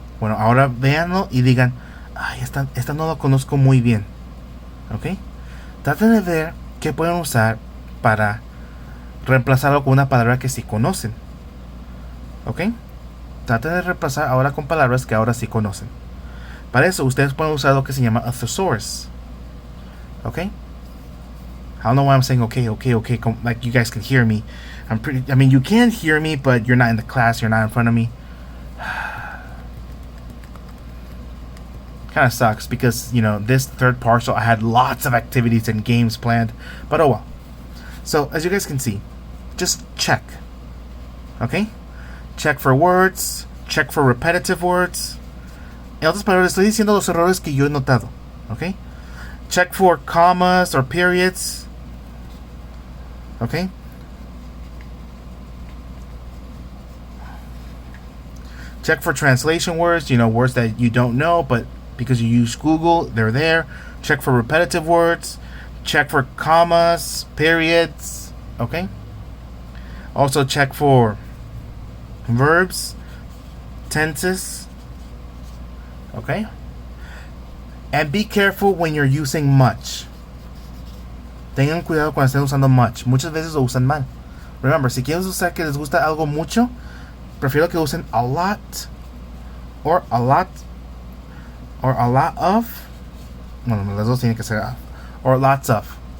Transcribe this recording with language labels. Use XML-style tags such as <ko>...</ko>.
<es>Bueno, ahora véanlo y digan, ay, esta no lo conozco muy bien. ¿Ok? Traten de ver qué pueden usar para reemplazarlo con una palabra que sí conocen. ¿Ok? Traten de reemplazar ahora con palabras que ahora sí conocen. Para eso ustedes pueden usar lo que se llama a thesaurus. ¿Ok?</es> <en>I don't know why I'm saying okay, like you guys can hear me. I mean, you can hear me, but you're not in the class, you're not in front of me. Kind of sucks because, you know, this third partial I had lots of activities and games planned, but oh well. So, as you guys can see, just check. Okay? Check for words, check for repetitive words.</en> <es>En otras palabras, estoy diciendo los errores que yo he notado.</es> <en>Okay? Check for commas or periods. Okay? Check for translation words, you know, words that you don't know, but because you use Google, they're there. Check for repetitive words. Check for commas, periods. Okay? Also check for verbs, tenses. Okay? And be careful when you're using much.</en> <es>Tengan cuidado cuando estén usando much. Muchas veces lo usan mal.</es> <en>Remember,</en> <es>si quieren usar que les gusta algo mucho, prefiero que usen</es> <en>a lot or a lot of.</en> <es>Bueno, las dos tienen que ser</es> <en>or lots of.</en>